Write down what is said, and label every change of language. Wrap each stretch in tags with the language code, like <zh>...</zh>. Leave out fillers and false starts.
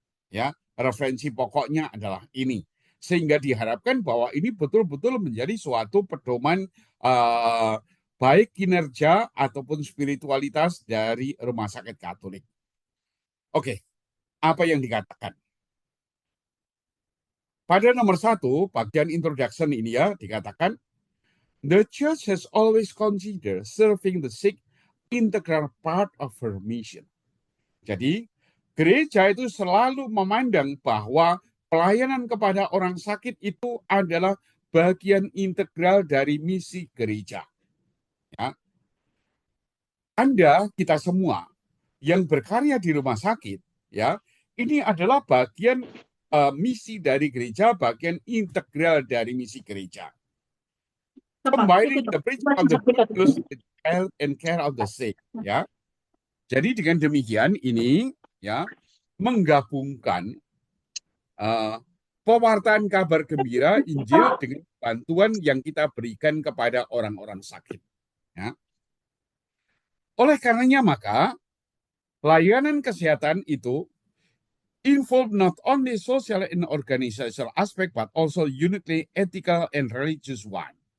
<id>Ya, referensi pokoknya adalah ini. Sehingga diharapkan bahwa ini betul-betul menjadi suatu pedoman baik kinerja ataupun spiritualitas dari rumah sakit Katolik. Oke, apa yang dikatakan? Pada nomor 1, bagian introduction ini ya, dikatakan,</id> <en>The Church has always considered serving the sick integral part of her mission.</en> <id>Jadi, gereja itu selalu memandang bahwa pelayanan kepada orang sakit itu adalah bagian integral dari misi gereja. Ya. Anda, kita semua yang berkarya di rumah sakit, ya, ini adalah bagian misi dari gereja, bagian integral dari misi gereja.</id> <en>Combining the principle of the Christus, the health and care of the sick, ya.</en> <id>Jadi dengan demikian ini ya menggabungkan pewartaan kabar gembira Injil dengan bantuan yang kita berikan kepada orang-orang sakit. Ya. Oleh karenanya maka layanan kesehatan itu</id> <en>involve not only social and organizational aspect but also uniquely ethical and religious one.</en>